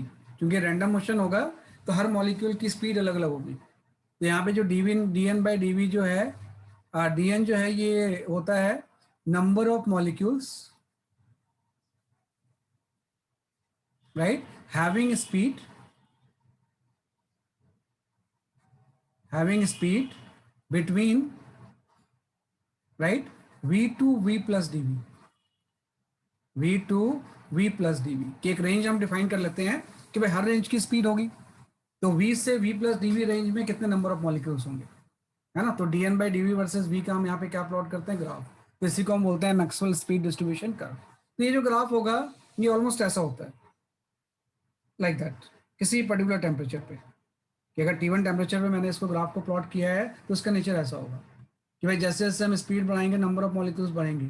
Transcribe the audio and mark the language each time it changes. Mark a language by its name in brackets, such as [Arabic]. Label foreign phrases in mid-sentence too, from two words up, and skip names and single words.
[Hindi] क्योंकि [English] random motion [Hindi] होगा तो हर मॉलिक्यूल की स्पीड अलग अलग होगी। तो यहाँ पे जो dn/dv जो है, dn जो है ये होता है [English] number of molecules, right, having speed having speed between, right, v to v plus dv, v to v plus dv [Hindi] की एक रेंज हम डिफाइन कर लेते हैं कि भाई हर रेंज की स्पीड होगी, तो v से v [English] plus dv range [Hindi] में कितने [English] number of molecules [Hindi] होंगे, है ना। तो [English] dn by dv versus v [Hindi] का हम यहाँ पे क्या प्लॉट करते हैं, ग्राफ। तो इसी को हम बोलते हैं [English] Maxwell speed distribution curve. [Hindi] तो ये जो ग्राफ होगा ये ऑलमोस्ट ऐसा होता है, [English] like that, [Hindi] किसी [English] particular temperature [Hindi] पे, कि अगर T1 टेम्परेचर पे मैंने इसको ग्राफ को प्लॉट किया है तो इसका नेचर ऐसा होगा कि भाई जैसे जैसे हम स्पीड बढ़ाएंगे [English] number of molecules [Hindi] बढ़ेंगे।